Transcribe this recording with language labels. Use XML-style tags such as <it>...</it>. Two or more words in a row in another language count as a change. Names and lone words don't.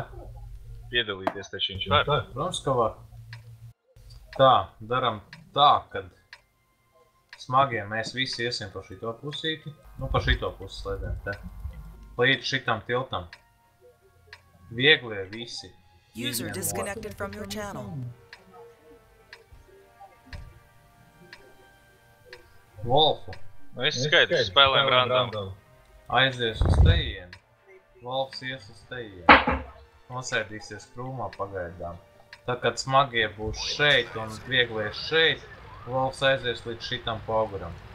<lv>Piedalīties taču viņš var. Protams, ka var. Tā, daram tā, kad smagie mēs visi iesim pa šito pusīti. Nu, pa šito pusi slēdēm te. Līdz šitam tiltam. Vieglie visi.</lv> <en>User disconnected from your channel.</en> <lv>Wolfu. Nu, viss skaidrs, spēlēm random. Aizies uz tejienu. Wolfs ies uz tejienu. Nosēdīsies krūmā pagaidām. Tad, kad smagie būs šeit un vieglie šeit, Wolfs aizies līdz šitam poguram.</lv>